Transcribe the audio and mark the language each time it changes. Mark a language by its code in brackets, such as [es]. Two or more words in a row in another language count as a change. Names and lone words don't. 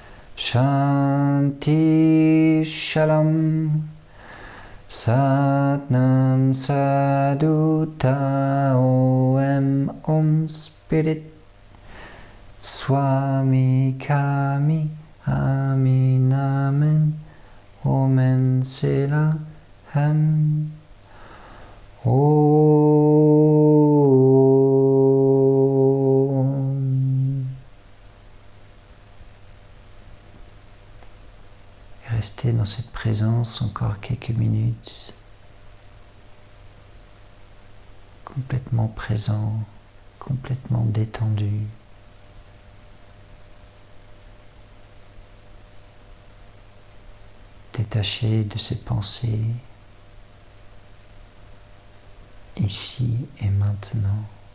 [sa] Shanti Shalom Satnam Saduta Om Spirit Swami Kami Amin Amen Omen Sela Ham Om. [fr] Restez dans cette présence encore quelques minutes, complètement présent, complètement détendu. Détaché de ces pensées, ici et maintenant.